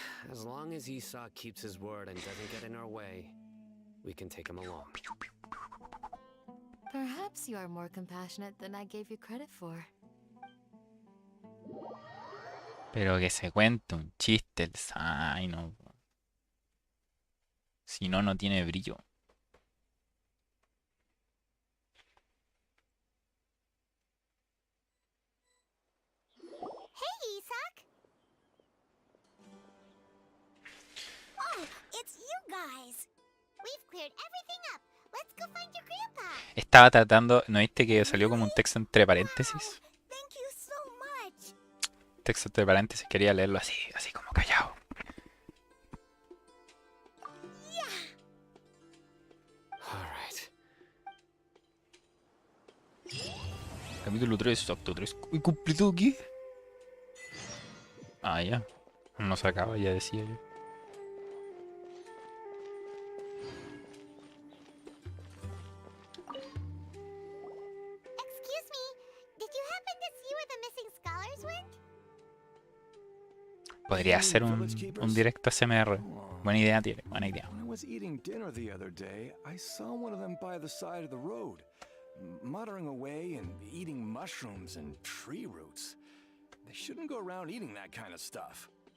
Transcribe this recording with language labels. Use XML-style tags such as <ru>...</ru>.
<en>As long as Isak keeps his word and doesn't get in our way, we can take him along. Perhaps you are more compassionate than I gave you credit for.</en> <es>Pero que se cuente un chiste el Saino. Si no, no tiene brillo.</es> <en>Hey, Isak! Oh, it's you guys. We've cleared everything up. Let's go find your grandpa.</en> <es>Estaba tratando, ¿no viste que salió como un texto entre paréntesis?</es> <en>Thank you so much.</en> <es>Texto entre paréntesis, quería leerlo así, así como callado.</es> <en>All right.</en> <es>Capítulo 3, acto 3. ¿Y completo qué? Ah, ya. No se acaba, ya decía yo.</es> <en>Excuse me, did you happen to see where the missing scholars went?</en> <es>Podría ser un directo SMR. Buena idea tiene, buena idea.</es> <en>When I was eating dinner the other day, I saw one of them by the side of the road, muttering away and eating mushrooms and tree roots. They shouldn't go around eating that kind of stuff.</en>